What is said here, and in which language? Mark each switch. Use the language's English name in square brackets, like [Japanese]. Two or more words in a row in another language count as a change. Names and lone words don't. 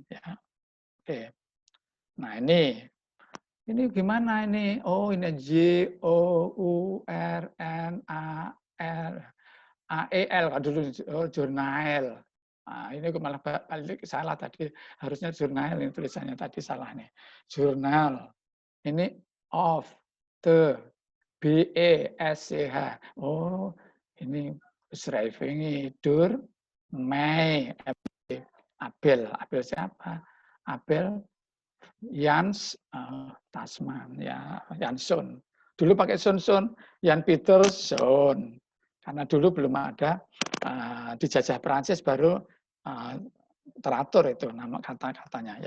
[Indonesian] Ya. Oke. Nah ini gimana ini? Oh ini JOURNAL dulu jurnal. Nah, ini malah balik salah tadi, harusnya jurnal, ini tulisannya tadi salah nih. Jurnal. Ini [English] of the [Indonesian] BESCH. Oh, ini [Dutch] beschrijving door mij. [Indonesian] Abel siapa? Abel Jans Tasman ya, Jansson. Dulu pakai Son, Jan Pieterszoon. Karena dulu belum ada dijajah Prancis baru teratur itu nama kata-katanya ya.